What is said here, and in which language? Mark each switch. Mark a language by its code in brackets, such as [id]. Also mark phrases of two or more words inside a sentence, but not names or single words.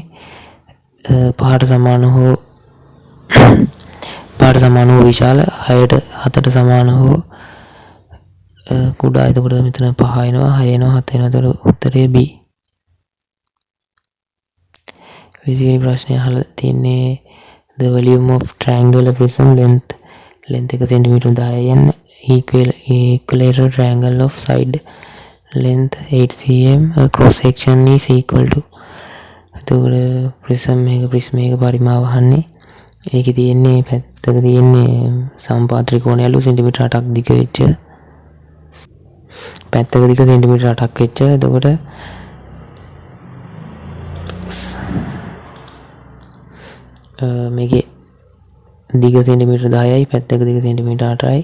[si] 5ට සමාන හෝ විශාල, 6ට 7ට සමාන හෝ කුඩා. එතකොට මෙතන 5 එනවා, 6 එනවා, 7 එනවා. එතකොට උත්තරේ B. 20 වෙනි ප්‍රශ්නේ අහලා තියෙන්නේ [en] the volume of triangular prism length [si] එක සෙන්ටිමීටර් [en] 10 equilateral triangle of side length 8 cm cross section is equal to. [si] එතකොට prism එක පරිමාව අහන්නේ. ඒකේ තියෙන්නේ පැත්තක තියෙන්නේ සම්පාත ත්‍රිකෝණයලු සෙන්ටිමීටර් 8ක් දිග වෙච්ච, පැත්තක දිග සෙන්ටිමීටර් 8ක් වෙච්ච. එතකොට මේකේ දිග සෙන්ටිමීටර් 10යි, පැත්තක දිග සෙන්ටිමීටර් 8යි.